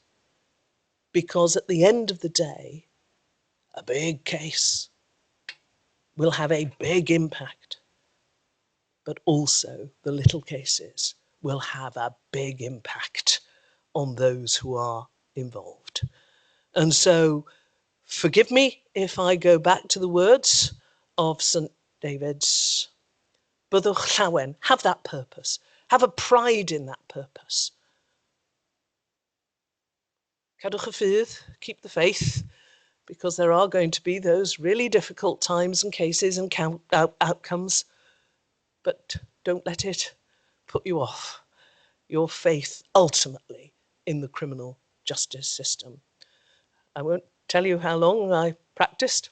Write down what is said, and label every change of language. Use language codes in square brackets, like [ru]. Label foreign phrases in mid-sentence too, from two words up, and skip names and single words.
[en] Because at the end of the day, a big case will have a big impact, but also the little cases will have a big impact on those who are involved. And so, forgive me if I go back to the words of St. David's, [cy] byddwch llawen, [en] have that purpose, have a pride in that purpose. [cy] Cadwch y ffydd, [en] keep the faith, because there are going to be those really difficult times and cases and outcomes, but don't let it put you off your faith ultimately in the criminal justice system. I won't tell you how long I practiced.